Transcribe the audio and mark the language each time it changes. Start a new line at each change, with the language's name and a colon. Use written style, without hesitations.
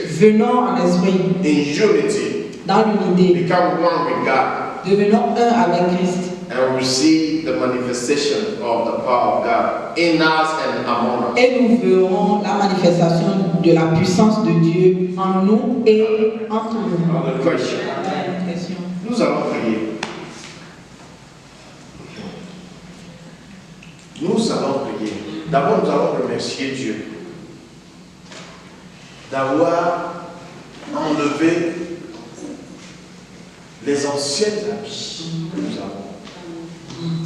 French: Dieu, venons en esprit,
English: in unity,
French: dans l'unité,
English: become one with God,
French: devenons un avec Christ
English: and receive the manifestation of the power of God in us and among us.
French: et nous verrons la manifestation de la puissance de Dieu en nous et entre nous.
English: Another question. Amen. Question.
French: Nous allons prier. Nous allons prier. D'abord, nous allons remercier Dieu d'avoir enlevé les anciennes habits que nous avons.